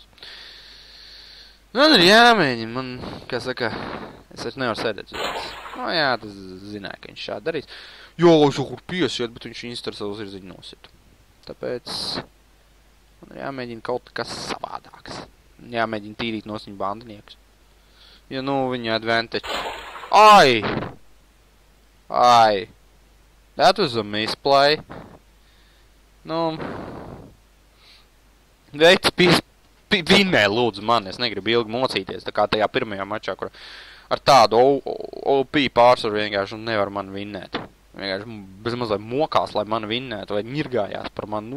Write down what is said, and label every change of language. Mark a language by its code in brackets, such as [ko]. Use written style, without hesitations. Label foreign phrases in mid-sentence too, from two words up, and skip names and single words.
[lv] Man ir jāmēģina, man, kā saka, es vairs nevaru sēdēt uz vietas. Jā, tas zināja, ka viņš šādi darīs. Jo, es kur piesiet, bet viņš ar savu zirdziņu nosit. Tāpēc man ir jāmēģina kaut kas savādāks. Jāmēģina tīrīt no viņa bandiniekus. Jo, viņa advantage. [en] That was a misplay. [lv] Veids vinnē, lūdzu, man. Es negribu ilgi mocīties, tā kā tajā pirmajā mačā, kur ar tādu OP pārsvaru vienkārši nevar man vinnēt. Vienkārši bezmazliet mokās, lai man vinnētu, vai ņirgājās par mani.